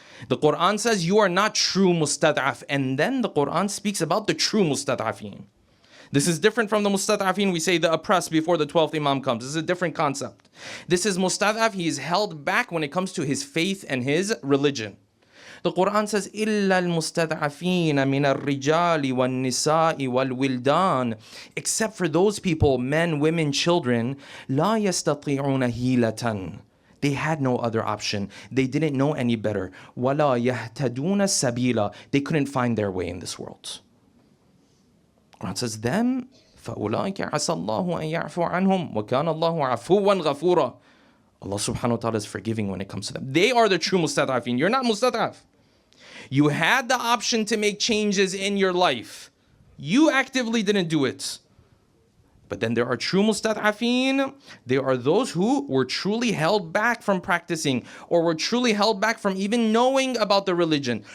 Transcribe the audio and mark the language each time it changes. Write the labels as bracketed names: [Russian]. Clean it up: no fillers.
[English] The Quran says you are not true mustad'af. And then the Quran speaks about the true mustad'afin. This is different from the mustad'afin we say the oppressed before the 12th Imam comes. This is a different concept. This is mustad'af. He is held back when it comes to his faith and his religion. The Quran says, [Arabic] إِلَّا الْمُسْتَضْعَفِينَ مِنَ الرِّجَالِ وَالنِّسَاءِ وَالْوِلْدَانِ. [English] Except for those people, men, women, children, [Arabic] لَا يَسْتَطِيعُونَ هِيلَةً. [English] They had no other option. They didn't know any better. [Arabic] وَلَا يَهْتَدُونَ السَّبِيلَ. [English] They couldn't find their way in this world. The Quran says, them, [Arabic] فَأُولَٰئِكَ عَسَى اللَّهُ أَن يَعْفُوَ عَنْهُمْ وَكَانَ اللَّهُ عَفُوًّا غَفُورًا. [English] Allah subhanahu wa ta'ala is forgiving when it comes to them. They are the true mustad'afin. You're not mustad'af. You had the option to make changes in your life. You actively didn't do it. But then there are true mustad'afin. There are those who were truly held back from practicing or were truly held back from even knowing about the religion.